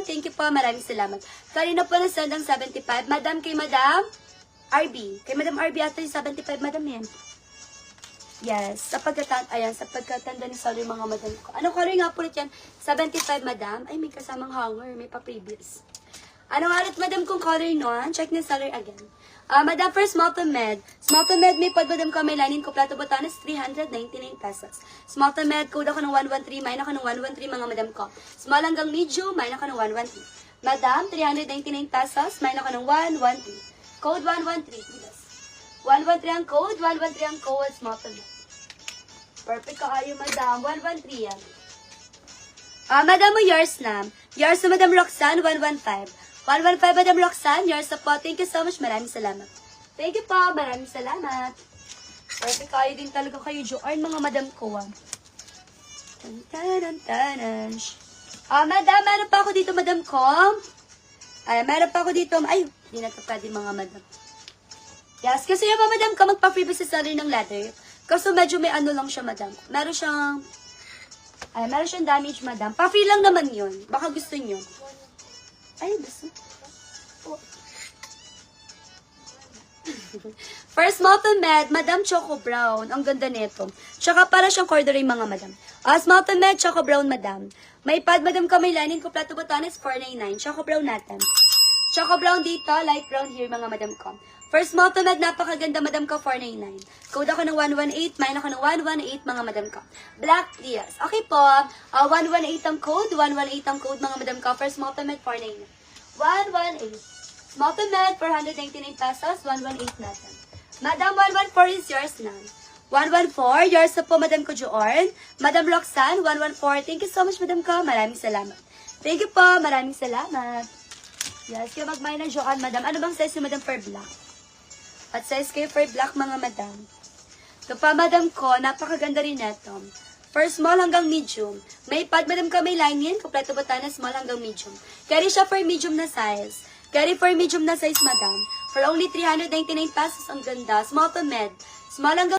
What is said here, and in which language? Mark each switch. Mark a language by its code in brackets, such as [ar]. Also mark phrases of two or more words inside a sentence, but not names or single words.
[en] Thank you [tl] po, maraming salamat. Kanina po na send ang 75. Madam, kay madam RB. Kay madam RB ato yung 75, madam yan. Yes, sa pagkatanda ni Sally, mga madam ko. Anong color nga po ulit yan? 75, madam. Ay, may kasamang hanger. May pa-previous. Anong ulit, madam, kung color nun? [en] Check ni Sally again. Madam, for small to med. Small to med, [tl] may pod, madam ko, may line-in kompleto botanas, 399 pesos. [en] Small to med, [tl] code ako ng 113, mine ako ng 113, mga madam ko. Small hanggang medium, mine ako ng 113. Madam, 399 pesos, mine ako ng 113. [en] Code 113, please. [tl] 113 ang code, 113 ang code, [en] small to med. [tl] Perfect kaayo, madam. 113 yan. Madam mo, yours na. Yours na, madam Roxanne, 115. 115, madam Roxanne, yours na po. [en] Thank you so much. [tl] Maraming salamat. [en] Thank you [tl] po. Maraming salamat. Perfect kaayo din talaga kayo, Joarn, mga madam ko. Madam, meron pa ako dito, madam ko. Meron pa ako dito. Ay, hindi na ito pwede, mga madam. Yes, kasi yung madam ka, magpa-freebie sa salary ng leather. Kasi medyo may ano lang siya, madam. Meron siyang damage, madam. Pa-free lang naman yun. Baka gusto nyo. Ay, gusto. Oh. [en] First, Malton Med, Madam Choco Brown. [tl] Ang ganda nito. Tsaka para siyang corduroy, mga madam. [en] Small to med, Choco Brown, madam. [tl] May pad, madam, ka may lining, kompleto botanes, 499. Choco Brown natin. Choco Brown dito, [en] light brown here, [tl] mga madam ko. [en] First small to med, [tl] napakaganda, madam ko, 499. Code ako ng 118, mine ako ng 118, mga madam ko. Black Diaz. Okay po, 118 ang code, 118 ang code, mga madam ko. [en] First small to med, [tl] 499. 118. [en] Small to med, [tl] 499 pesos, 118 natin. [en] Madam, 114 is yours na. [tl] 114, yours na po, Madam ko, Joorn. Madam Roxanne, 114. [en] Thank you so much, [tl] Madam ko. Maraming salamat. [en] Thank you [tl] po, maraming salamat. Yes, kayo magmahal ng Joanne, Madam. Ano bang size ni Madam [en] for black? [tl] At size kayo [en] for black, [tl] mga Madam. Ito pa, Madam ko, napakaganda rin neto. [en] For small hanggang medium. [tl] May pad, Madam ko, may line yan. Kompleto botana, small hanggang medium. Carry siya [en] for medium [tl] na size. [en] Carry for medium [tl] na size, Madam. [en] For only 399 pesos, [tl] ang ganda. [en] Small to med. Small hanggang